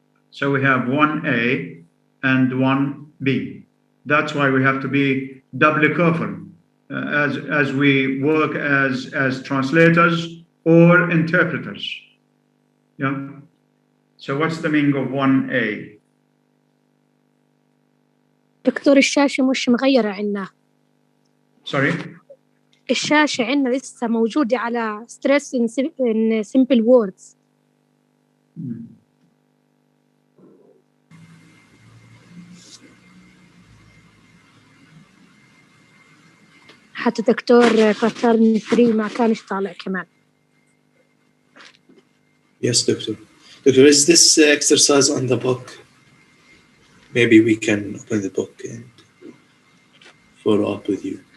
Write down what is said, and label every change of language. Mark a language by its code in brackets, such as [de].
[en] So we have 1A and 1B. That's why we have to be doubly careful as we work as translators or interpreters. Yeah. So what's the meaning of 1A? [ar] دكتور الشاشة مش مغيرة عنا. [en] Sorry? [ar] الشاشة عنا لسه موجودة على [en] stress in simple words. [ar] حتى دكتور pattern 3 ما كانش طالع كمان. [en] Yes, Doctor. Doctor, is this exercise on the book? Maybe we can open the book and follow up with you.